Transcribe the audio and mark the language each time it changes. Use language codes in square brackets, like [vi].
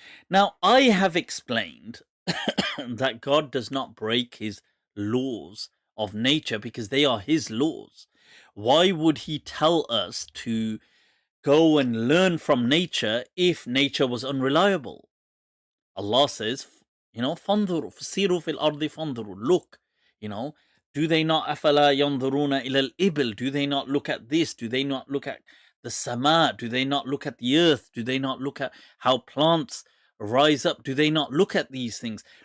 [en] Now, I have explained that God does not break his laws of nature because they are his laws. Why would he tell us to go and learn from nature if nature was unreliable? Allah says, [ar] فَانْظُرُوا فَسِيرُوا فِي الْأَرْضِ فَانْظُرُوا. [en] Look, do they not [ar] أَفَلَا يَنْظُرُونَ إِلَى الْإِبِلِ? [en] Do they not look at this? Do they not look at the sama? Do they not look at the earth? Do they not look at how plants rise up? Do they not look at these things?